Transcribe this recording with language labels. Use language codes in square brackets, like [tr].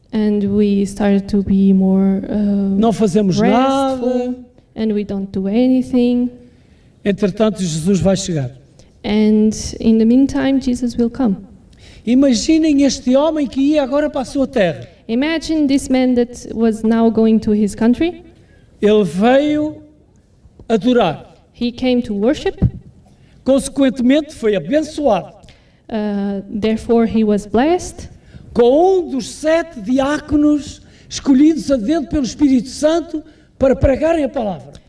[en] and we started to be more [pt] não fazemos nada. [en] restful, and we don't do anything. [pt] Entretanto, Jesus vai chegar. [en] And in the meantime, Jesus will come. [pt] Imaginem este homem que ia agora para a sua terra. [en] Imagine this man that was now going to his country. [pt] Ele veio adorar. [en] He came to worship. [pt] Consequentemente, foi abençoado [en] Therefore, he was blessed [pt] com dos 7 diáconos escolhidos a dedo pelo Espírito Santo para pregarem a palavra.